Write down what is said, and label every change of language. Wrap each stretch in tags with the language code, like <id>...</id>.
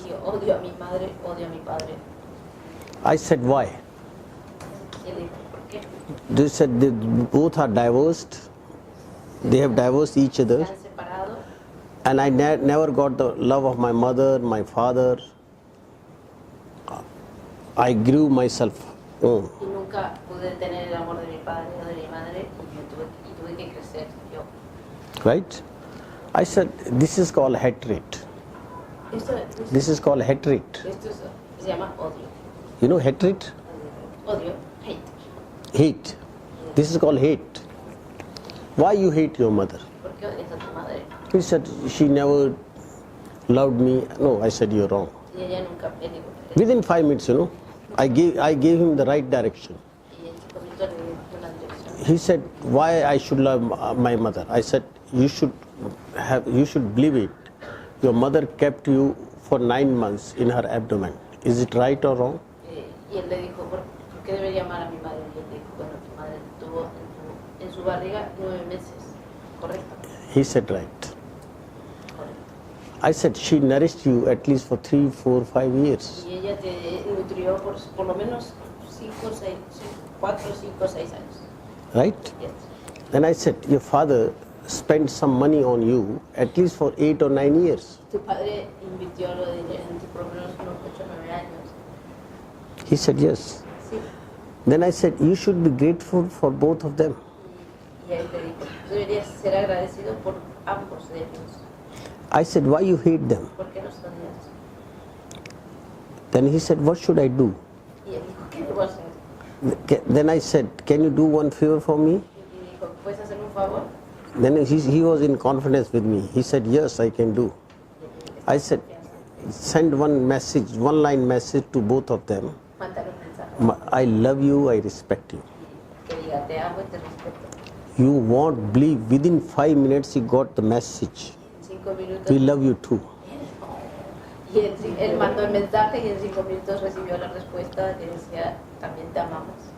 <es>yo odio a mi madre, odio a mi padre.</es> <en>I said, why?</en> <es>Y él dijo, ¿por qué?</es> <en>They said they both are divorced. They have divorced each other.</en> <es>Están separados.</es> <en>And I never got the love of my mother, my father. I grew myself.</en> <es>Y nunca pude tener el amor de mi padre o de mi madre y tuve que crecer yo.</es> <en>Right? I said, this is called hatred. This is called hatred.</en> <es>Esto se llama odio.</es> <en>You know hatred?</en> <es>Odio, hate.</es> <en>Hate. This is called hate. Why you hate your mother?</en> <es>¿Por qué odias a tu madre?</es> <en>He said, she never loved me. No, I said, you're wrong.</en> <es>Y ella nunca me dijo.</es> <en>Within 5 minutes, I gave him the right direction.</en> <es>Y en 5 minutos le di una dirección.</es> <en>He said, why I should love my mother? I said, you should believe it. Your mother kept you for 9 months in her abdomen. Is it right or wrong?</en> <es>Y él le dijo, ¿por qué debería amar a mi madre? Y él le dijo, bueno, tu madre tuvo en su barriga 9 meses, ¿correcto?</es> <en>He said right.</en> <es>Correcto.</es> <en>I said she nourished you at least for 3, 4, 5 years.</en> <es>Y ella te nutrió por lo menos 4, 5, 6 años.</es> <en>Right? Yes. Then I said, your father spent some money on you at least for 8 or 9 years.</en> <es>Tu padre invirtió lo de en ti por lo menos unos 8 o 9 años.</es> <en>He said, yes.</en> <es>Sí.</es> <en>Then I said, you should be grateful for both of them.</en> <es>Y él te dijo, tú deberías ser agradecido por ambos de ellos.</es> <en>I said, why you hate them?</en> <es>¿Por qué los odias?</es> <en>Then he said, what should I do?</en> <es>Y él dijo, ¿qué debo hacer?</es> <en>Then I said, can you do one favor for me?</en> <es>Y dijo, ¿puedes hacerme un favor?</es> <en>Then he was in confidence with me. He said, yes, I can do. I said, send one message, one line message to both of them.</en> <es>Mándale un mensaje.</es> <en>I love you, I respect you.</en> <es>Que diga, te amo y te respeto.</es> <en>You won't believe, within 5 minutes he got the message.</en> <es>En 5 minutos.</es> <en>We love you too.</en> <es>Y él mandó el mensaje y en 5 minutos recibió la respuesta que decía, también te amamos.</es>